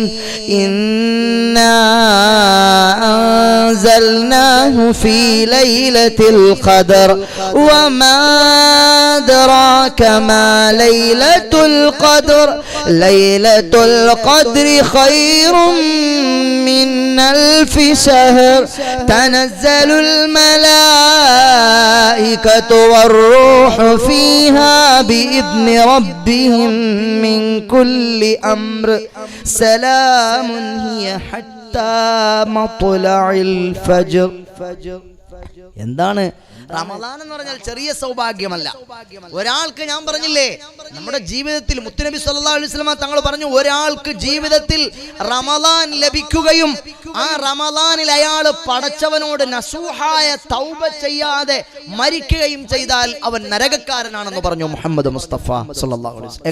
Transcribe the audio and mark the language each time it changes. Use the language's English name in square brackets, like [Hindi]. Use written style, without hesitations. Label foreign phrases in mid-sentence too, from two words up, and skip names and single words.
[Arabic] إنا أنزلناه في ليلة القدر وما أدراك ما ليلة القدر. ليلة القدر خير من ألف شهر. تنزل الملائكة والروح فيها ബിഇذن ربهم من كل أمر سلام هي حتى مطلع الفجر. [Malayalam] എന്താണ് റമളാൻ എന്ന് പറഞ്ഞാൽ ചെറിയ സൗഭാഗ്യമല്ല. ഒരാൾക്ക്, ഞാൻ പറഞ്ഞില്ലേ, നമ്മുടെ ജീവിതത്തിൽ മുത്തുനബി [Arabic] صلى الله عليه وسلم [Malayalam] തങ്ങൾ പറഞ്ഞു, ഒരാൾക്ക് ജീവിതത്തിൽ റമളാൻ ലഭിക്കുകയും ആ റമളാനിൽ അയാൾ പടച്ചവനോട് നസൂഹായ തൗബ ചെയ്യാതെ മരിക്കുകയും ചെയ്താൽ അവൻ നരകക്കാരനാണെന്ന് പറഞ്ഞു മുഹമ്മദ് മുസ്തഫ [Arabic] صلى الله عليه وسلم.